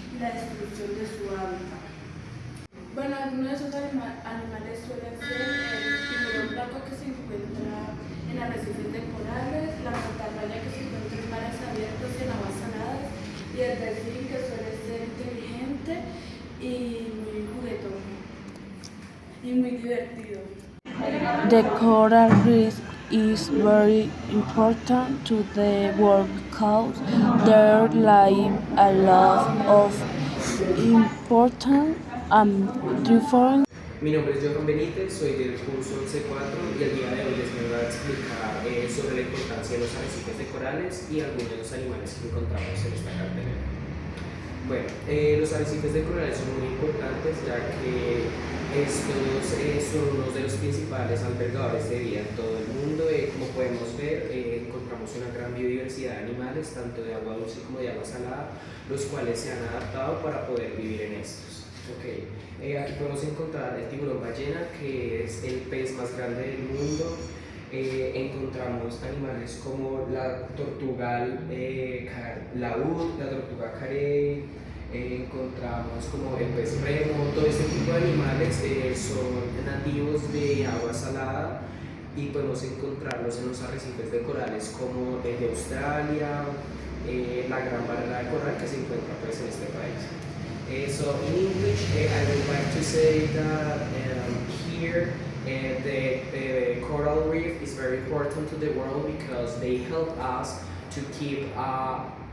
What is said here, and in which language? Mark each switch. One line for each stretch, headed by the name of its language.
Spanish: destrucción de su hábitat. Bueno, algunos de esos animales suelen ser el tiburón blanco que se encuentra en arrecifes de corales, la mantarraya que se encuentra en mares abiertos y en aguas saladas, y el delfín que suele ser inteligente y muy juguetón y muy divertido.
English: The coral reef is very important to the world because there live a lot of important different.
Spanish: Mi nombre es Benítez, soy del curso 11.4 y el día de hoy les vengo a explicar sobre la importancia de los arrecifes de corales y algunos de los animales que encontramos en esta cartelera. Bueno, los arrecifes de corales son muy importantes ya que estos son uno de los principales albergadores de vida en todo el mundo. Como podemos ver, encontramos una gran biodiversidad de animales, tanto de agua dulce como de agua salada, los cuales se han adaptado para poder vivir en estos. Okay. Aquí podemos encontrar el tiburón ballena, que es el pez más grande del mundo. Encontramos animales como la tortuga laúd, la tortuga carey, encontramos como el pez remo. Todo este tipo de animales son nativos de agua salada y podemos encontrarlos en los arrecifes de corales como el de Australia, la gran barrera de coral que se encuentra pues en este país.
English: So in English, I would like to say that here the coral reef is very important to the world because they help us to keep a